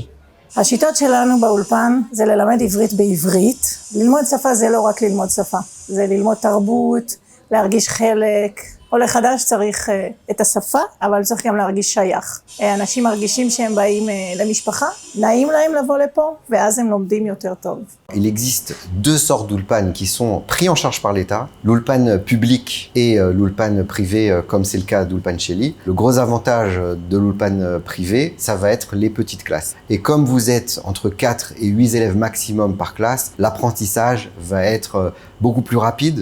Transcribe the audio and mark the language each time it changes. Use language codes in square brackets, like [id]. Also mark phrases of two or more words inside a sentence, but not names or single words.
[he] השיטות שלנו באולפן זה ללמד עברית בעברית. ללמוד שפה זה לא רק ללמוד שפה, זה ללמוד תרבות, להרגיש חלק. עולה חדש צריך את השפה, אבל צריך גם להרגיש שייך. אנשים מרגישים שהם באים למשפחה, נעים להם לבוא לפה, ואז הם לומדים יותר טוב. [fr] Il existe 2 sortes d'ulpan qui sont pris en charge par l'État, l'ulpan public et l'ulpan privé, comme c'est le cas d'Ulpan Sheli. Le gros avantage de l'ulpan privé, ça va être les petites classes. Et comme vous êtes entre 4 et 8 élèves maximum par classe, l'apprentissage va être beaucoup plus rapide.